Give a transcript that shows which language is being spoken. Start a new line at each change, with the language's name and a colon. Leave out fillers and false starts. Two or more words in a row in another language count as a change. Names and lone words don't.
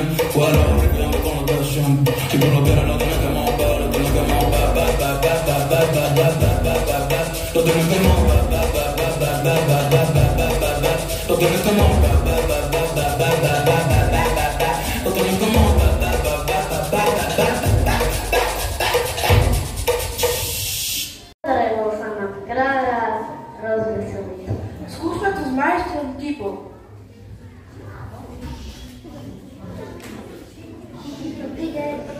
Spanish: Bueno, recuerdo con la presión. Si tú lo quieres, lo tienes que mover. Lo tienes que mover. Lo tienes que mover. Lo tienes que mover. Lo tienes que mover.
Slovak: Daremo sa nám kráľa rozveseliť. Skúsme to s majstrom Kipom. Dobrý deň.